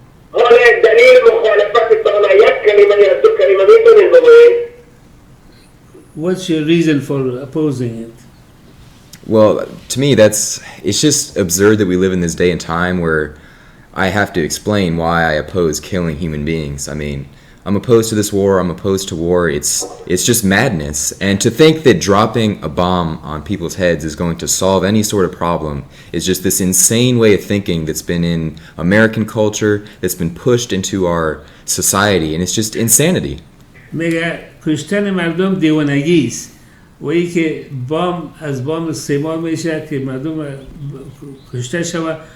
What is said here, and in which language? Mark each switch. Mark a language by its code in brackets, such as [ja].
[fa] حالا دلیل مخالفتتان یک کلمه یا دو کلمه میتونید بگویید؟ [en] What's your reason for opposing it? well, to me, it's just absurd that we live in this day and time where I have to explain why I oppose killing human beings. I mean, I'm opposed to this war. I'm opposed to war. It's just madness. And to think that dropping a bomb on people's heads is going to solve any sort of problem is just this insane way of thinking that's been in American culture, that's been pushed into our society, and it's just insanity. [fa] میگه کشتن مردم دیوانگی است و ای که از بام استعمال میشه که مردم کشته شود.